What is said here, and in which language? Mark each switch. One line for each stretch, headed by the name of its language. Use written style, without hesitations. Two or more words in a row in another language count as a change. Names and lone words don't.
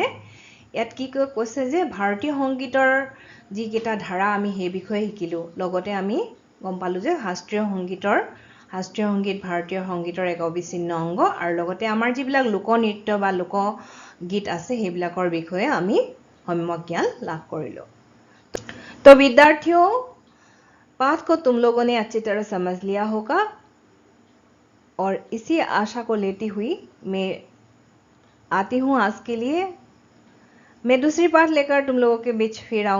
Assamese: ইয়াত কি কৈছে যে ভাৰতীয় সংগীতৰ যিকেইটা ধাৰা আমি সেই বিষয়ে শিকিলোঁ, লগতে আমি গম পালোঁ যে শাস্ত্ৰীয় সংগীত ভাৰতীয় সংগীতৰ এক অবিচ্ছিন্ন অংগ, আৰু লগতে আমাৰ যিবিলাক লোকনৃত্য বা লোকগীত আছে সেইবিলাকৰ বিষয়ে আমি সম্যক জ্ঞান লাভ কৰিলোঁ।
Hindi: तो विद्यार्थियों, पाठ को तुम लोगों ने अच्छी तरह समझ लिया होगा, और इसी आशा को लेती हुई मैं आती हूँ आज के लिए। मैं दूसरी पाठ लेकर तुम लोगों के बीच फिर आऊंगी।